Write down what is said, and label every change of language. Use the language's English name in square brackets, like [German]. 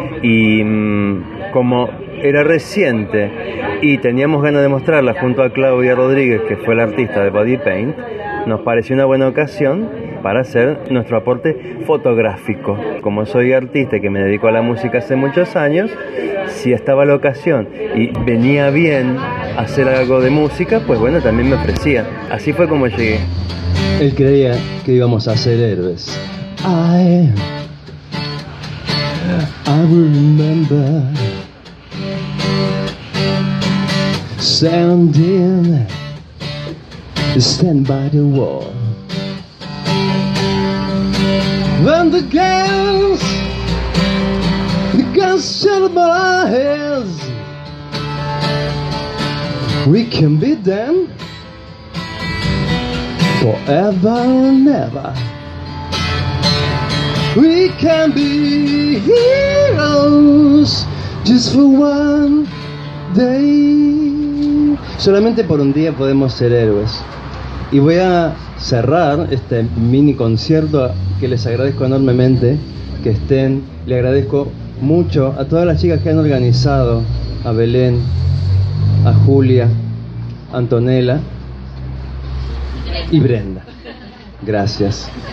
[Spanish] Y como era reciente y teníamos ganas de mostrarla junto a Claudia Rodríguez, que fue la artista de body paint, nos pareció una buena ocasión para hacer nuestro aporte fotográfico. Como soy artista y que me dedico a la música hace muchos años, si estaba la ocasión y venía bien hacer algo de música, pues bueno, también me ofrecía. Así fue como llegué. Él creía que íbamos a ser héroes. [English] I remember standing, stand by the wall. When the girls began to shut my eyes, we can be them forever and ever. We can be heroes just for one day. [Spanish] Solamente por un día podemos ser héroes. Y voy a cerrar este mini concierto, que les agradezco enormemente que estén. Le agradezco mucho a todas las chicas que han organizado, a Belén, a Julia, Antonella y Brenda. Gracias.